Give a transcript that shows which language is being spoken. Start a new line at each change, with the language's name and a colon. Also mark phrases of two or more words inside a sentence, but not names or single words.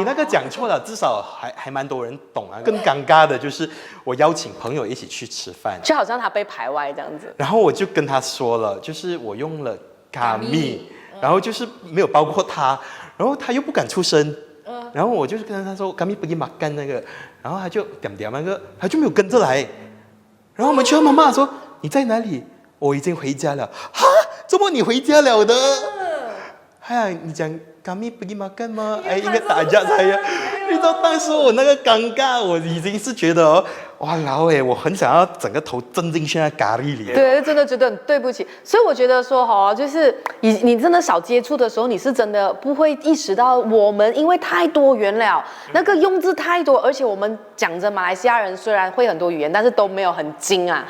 Chinese: 你那个讲错了，至少还蛮多人懂啊。更尴尬的就是我邀请朋友一起去吃饭，就好像他被排外这样子。然后我就跟他说了，就是我用了 Gami，然后就是没有包括他，然后他又不敢出声，然后我就是跟他说
Malay: Gami pergi makan
Chinese: 那个，然后他就点那个，他就没有跟着来，然后我们去他妈妈说你在哪里？我已经回家了。哈，怎么你回家了的？哎呀，你讲
Malay: Kami pergi makan
Chinese: 吗？哎，应该打架saya。你知道当时我那个尴尬，我已经是觉得哇老哎，我很想要整个头浸进去那咖喱里。对，真的觉得很对不起。所以我觉得说就是你真的少接触的时候，你是真的不会意识到我们因为太多元了，那个用字太多，而且我们讲着马来西亚人虽然会很多语言，但是都没有很精啊。